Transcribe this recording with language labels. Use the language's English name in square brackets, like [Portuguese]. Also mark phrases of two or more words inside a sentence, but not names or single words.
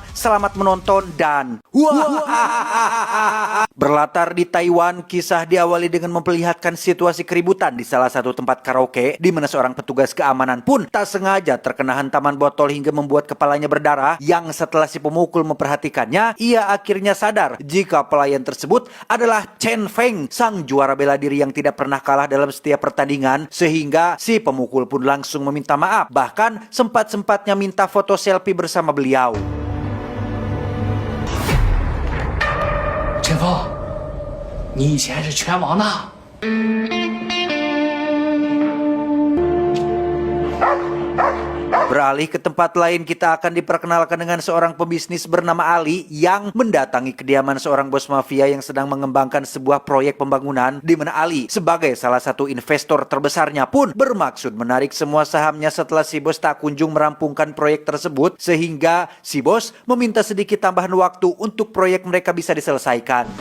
[Indonesian] Selamat menonton dan Berlatar di Taiwan, kisah diawali dengan memperlihatkan situasi keributan di salah satu tempat karaoke di mana seorang petugas keamanan pun tak sengaja terkena hantaman botol hingga membuat kepalanya berdarah, yang setelah si pemukul memperhatikannya, ia akhirnya sadar jika pelayan tersebut adalah Chen Feng, sang juara bela diri yang tidak pernah kalah dalam setiap pertandingan, sehingga si pemukul pun langsung meminta maaf, bahkan sempat-sempatnya minta foto selfie bersama beliau. [Chinese] Chen Feng，你以前是拳王呢。 [Indonesian] Beralih ke tempat lain, kita akan diperkenalkan dengan seorang pebisnis bernama Ali yang mendatangi kediaman seorang bos mafia yang sedang mengembangkan sebuah proyek pembangunan, di mana Ali sebagai salah satu investor terbesarnya pun bermaksud menarik semua sahamnya setelah si bos tak kunjung merampungkan proyek tersebut, sehingga si bos meminta sedikit tambahan waktu untuk proyek mereka bisa diselesaikan.